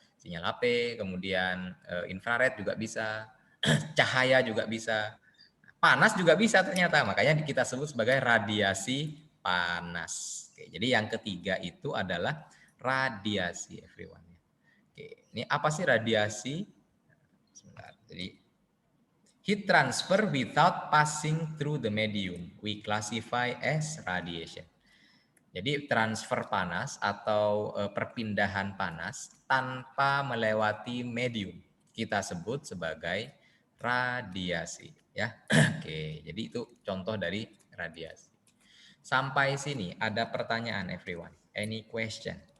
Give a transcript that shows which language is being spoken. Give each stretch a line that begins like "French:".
Indonesian: Sinyal HP, kemudian infrared juga bisa. Cahaya juga bisa. Panas juga bisa ternyata. Makanya kita sebut sebagai radiasi panas. Oke, jadi yang ketiga itu adalah radiasi, everyone. Oke, ini apa sih radiasi? Sebentar. Jadi
English: heat transfer without passing through the medium, we classify as radiation.
Indonesian: Jadi transfer panas atau perpindahan panas tanpa melewati medium kita sebut sebagai radiasi, ya. Oke, jadi itu contoh dari radiasi. Sampai sini ada pertanyaan, everyone?
English: Any question?